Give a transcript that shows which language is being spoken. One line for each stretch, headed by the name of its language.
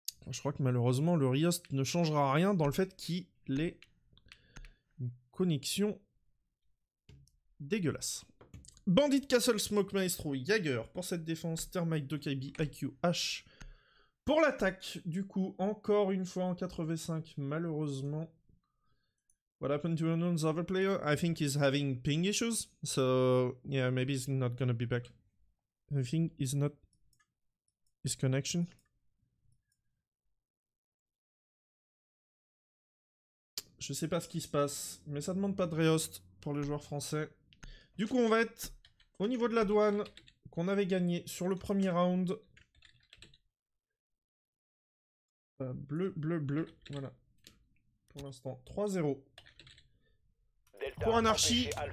French: Je crois que malheureusement le Riost ne changera rien dans le fait qu'il ait une connexion dégueulasse. Bandit Castle Smoke Maestro Jaeger pour cette défense. Thermite 2KB IQ H pour l'attaque. Du coup encore une fois en 4v5 malheureusement.
English: What happened to another other player? I think he's having ping issues. So yeah, maybe he's not gonna be back. I think it's not his connection.
French: Je sais pas ce qui se passe, mais ça demande pas de Riost pour les joueurs français. Du coup, on va être au niveau de la douane qu'on avait gagné sur le premier round. Bleu, bleu, bleu. Voilà. Pour l'instant, 3-0. Pour Anarchy.